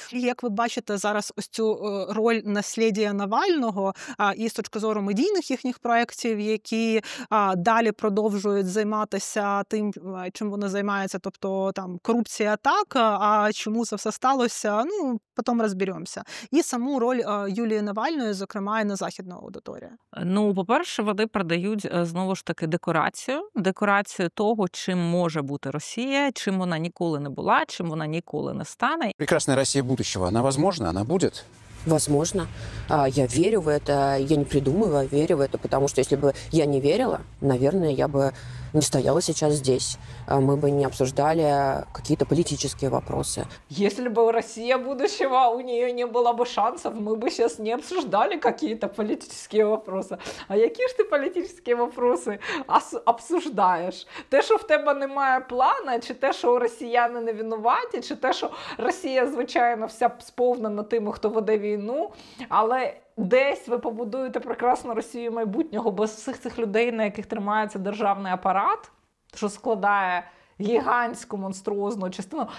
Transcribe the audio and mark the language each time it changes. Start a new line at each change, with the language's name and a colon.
Ukrainian: І як ви бачите зараз ось цю роль наслідя Навального і з точки зору медійних їхніх проєктів, які далі продовжують займатися тим, чим вони займаються, тобто там корупція так, а чому це все сталося, потім розберемося. І саму роль Юлії Навальної, зокрема, і на західну аудиторію. По-перше, вони продають, знову ж таки, декорацію того, чим може бути Росія, чим вона ніколи не була, чим вона ніколи не стане.
Russian: Прекрасная Россия будущего, она возможна, она будет? Возможно. Я верю в это, я не придумываю, верю в это, потому что если бы я не верила, наверное, я бы не стояла сейчас здесь, мы бы не обсуждали какие-то политические вопросы. Если бы Россия будущего, у нее не было бы шансов, мы бы сейчас не обсуждали какие-то политические вопросы.
Ukrainian: А які ж ти політичні
Russian: вопроси обсуждаєш?
Ukrainian: Те, що в тебе немає плана, чи те, що росіяни не винуваті, чи те, що Росія, звичайно, вся сповнена тими, хто веде війну, але десь ви побудуєте прекрасну Росію майбутнього без всіх цих людей, на яких тримається державний апарат, що складає гігантську монструозну частину.